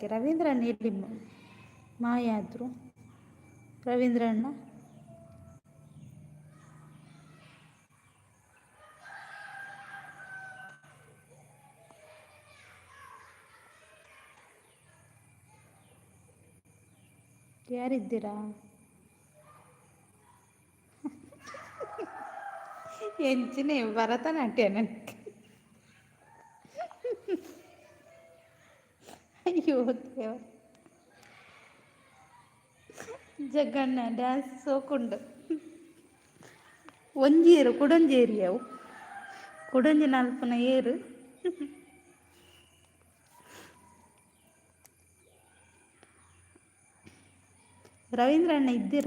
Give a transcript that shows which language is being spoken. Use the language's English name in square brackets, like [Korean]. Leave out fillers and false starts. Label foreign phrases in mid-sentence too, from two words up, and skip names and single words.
[Kannada] ರವೀಂದ್ರಣ್ಣ ಎಲ್ಲಿ ಮಾಯ ಆದ್ರು? ರವೀಂದ್ರಣ್ಣ ಯಾರಿದ್ದೀರಾ? ಎಂಚಿನೇ ಭರತನಾಟ್ಯ ನನಗೆ. ಅಯ್ಯೋ ದೇವ, [Tulu] ಜಗ್ಗಣ್ಣ ಡ್ಯಾನ್ಸ್ ಸೋಕುಂಡು. ಒಂಜೇರು ಕುಡಂಜೇರಿ ಅವು ಕುಡಂಜಿ ನಲ್ಪನ ಏರು. [Kannada] ರವೀಂದ್ರಣ್ಣ ಇದ್ದೀರಾ?